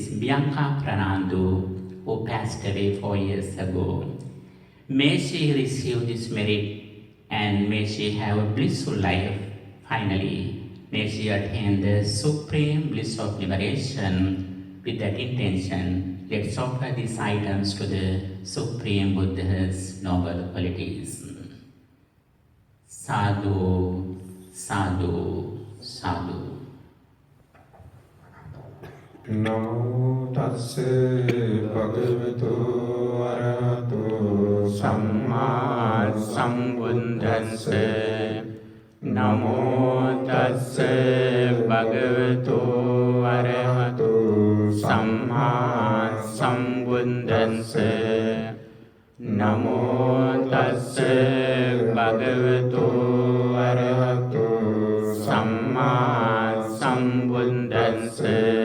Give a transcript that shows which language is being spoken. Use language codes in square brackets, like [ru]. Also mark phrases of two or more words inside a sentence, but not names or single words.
[en] Bianca Pranandu, who passed away 4 years ago, may she receive this merit and may she have a blissful life. Finally, may she attain the supreme bliss of liberation. With that intention, let's offer these items to the Supreme Buddha's noble qualities. [pi] Sadhu, sadhu, sadhu. Namo tassa bhagavato arahato Samma Sambuddhassa Namo Tassa Bhagavato Arahato Samma Sambuddhassa Namo Tassa Bhagavato Arahato Samma Sambuddhassa